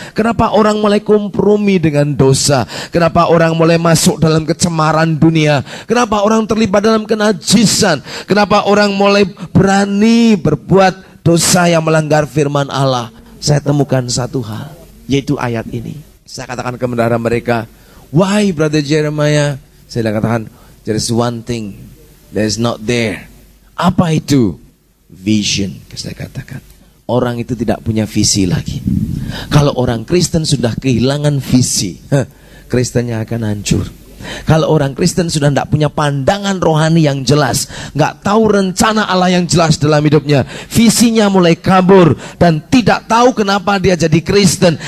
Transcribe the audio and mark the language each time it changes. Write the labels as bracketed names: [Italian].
[Indonesian] Kenapa orang mulai kompromi dengan dosa? Kenapa orang mulai masuk dalam kecemaran dunia? Kenapa orang terlibat dalam kenajisan? Kenapa orang mulai berani berbuat dosa yang melanggar firman Allah? Saya temukan satu hal, yaitu ayat ini. Saya katakan kepada mereka, [English] why [Indonesian] Brother Jeremiah? Saya katakan, [English] there is one thing that is not there. [Indonesian] Apa itu? Vision. Saya katakan, orang itu tidak punya visi lagi. Kalau orang Kristen sudah kehilangan visi, Kristennya akan hancur. Kalau orang Kristen sudah tidak punya pandangan rohani yang jelas, nggak tahu rencana Allah yang jelas dalam hidupnya, visinya mulai kabur, dan tidak tahu kenapa dia jadi Kristen.